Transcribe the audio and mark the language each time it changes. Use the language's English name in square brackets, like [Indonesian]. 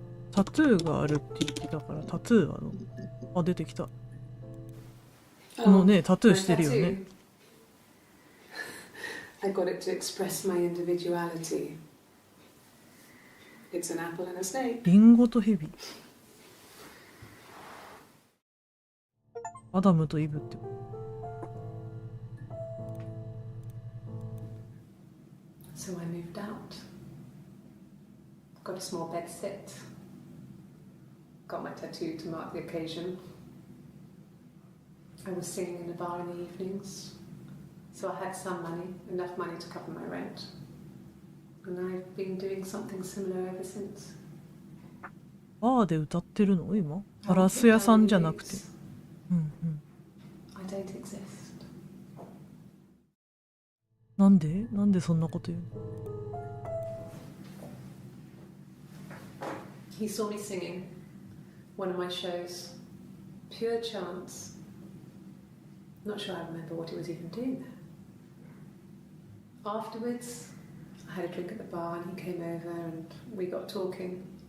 [Japanese] タトゥーがあるって言ってたから、タトゥーはあ、出てきた。このね、タトゥーしてるよね。 [English] I got it to express my individuality. It's an apple and a snake. [Japanese] リンゴとヘビ。アダムとイブって。 [English] So I moved out. Got a small bed sit. Got my tattoo to mark the occasion. I was singing in a bar in the evenings, so I had some money, enough money to cover my rent. And I've been doing something similar ever since. [Japanese] バーで歌ってるの今？ガラス屋さんじゃなくて。 [English] I don't exist. [Japanese] なんでそんなこと言うの？ [English] He saw me singing one of my shows. Pure chance. Not sure I remember what he was even doing there. Afterwards, I had a drink at the bar and he came over and we got talking.